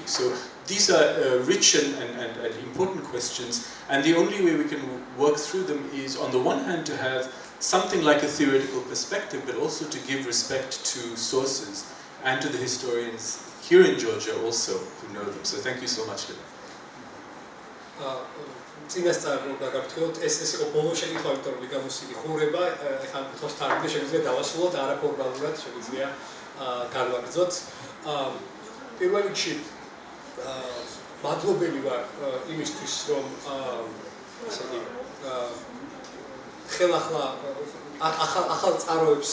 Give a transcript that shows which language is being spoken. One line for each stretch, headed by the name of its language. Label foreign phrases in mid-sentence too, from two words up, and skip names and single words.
English: So these are rich and important questions, and the only way we can work through them is, on the one hand, to have something like a theoretical perspective, but also to give respect to sources and to the historians here in Georgia also who know them. So thank you so much, Lina.
Georgian: წინასწარ რომ გაგაფრთხილოთ, ეს იყო ბოლო შეკითხვა, იმიტომ რომ ლიგამუსი ხურება, ეხლა თავს თარგმნი შეგვიძლია დავასრულოთ, არაფორმალურად შეგვიძლია განვაგრძოთ. პირველ რიგში მადლობელი ვარ იმისთვის, რომ ასე იგი ხელახლა ახალ წყაროებს